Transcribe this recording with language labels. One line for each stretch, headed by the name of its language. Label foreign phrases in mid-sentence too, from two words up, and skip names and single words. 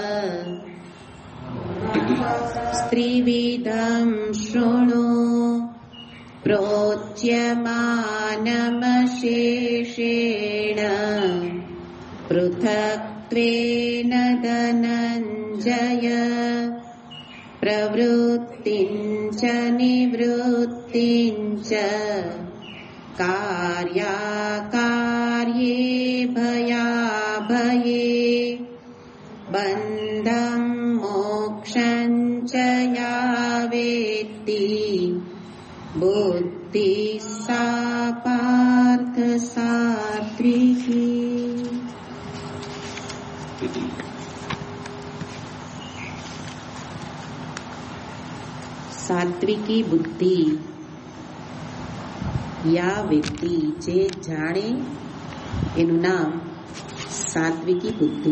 Sanskrit: स्त्रिविधं शृणु प्रोच्यमानमशेषेण पृथक्त्वेन धनञ्जय प्रवृत्तिं च निवृत्तिं च कार्याकार्ये भयाभये बन्धं मोक्षं च या वेत्ति बुद्धिः सा पार्थ सात्विकी।
Gujarati: સાત્વિકી બુદ્ધિ યા વ્યક્તિ જે જાણે એનું નામ સાત્વિકી બુદ્ધિ.